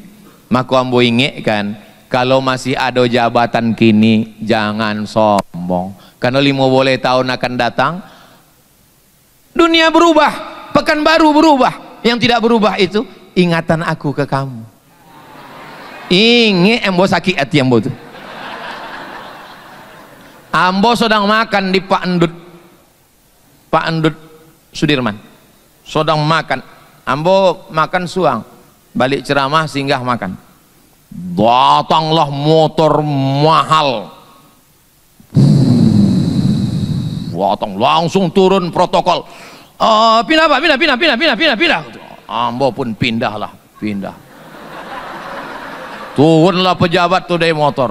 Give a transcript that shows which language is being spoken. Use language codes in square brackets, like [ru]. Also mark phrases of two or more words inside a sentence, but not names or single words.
[min] Maka ambo ingat kan, kalau masih ada jabatan kini, jangan sombong. [id] Karena 50 tahun akan datang, dunia berubah, Pekanbaru berubah. Yang tidak berubah itu ingatan aku ke kamu. [min] Ingat ambo sakit hati ambo tuh. Ambo sedang makan di Pak Endut Sudirman, sedang makan. Ambo makan suang, balik ceramah singgah makan. [id] Datanglah motor mahal, datang langsung turun protokol. Pindah Pak, pindah. Ambo pun pindah. Turunlah pejabat tuh dari motor.